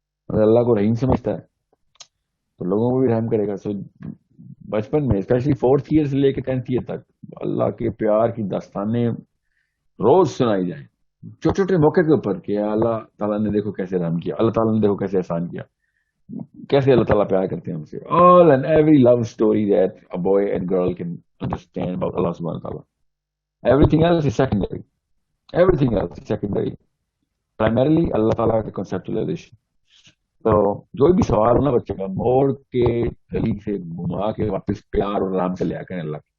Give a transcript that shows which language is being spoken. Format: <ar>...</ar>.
<ur>اگر اللہ کو رحیم سمجھتا ہے تو لوگوں کو بھی رحم کرے گا. سو بچپن میں اسپیشلی 4th ایئر سے لے کے 10th ایئر تک اللہ کے پیار کی داستانیں روز سنائی جائیں, چھوٹے چھوٹے موقع کے اوپر, کہ اللہ تعالیٰ نے دیکھو کیسے رحم کیا, اللہ تعالیٰ نے دیکھو کیسے احسان کیا, کیسے اللہ تعالیٰ پیار کرتے ہیں ہم سے.</ur> <en>All and every love story that a boy and girl can understand about Allah subhanahu wa ta'ala. Everything else is secondary. Everything else is secondary.</en> <ur>Primarily اللہ تعالیٰ کے conceptualization. تو جو بھی سوال ہونا بچے کا, موڑ کے گلی سے گھما کے واپس پیار اور رحم سے لے آ کریں اللہ</ur>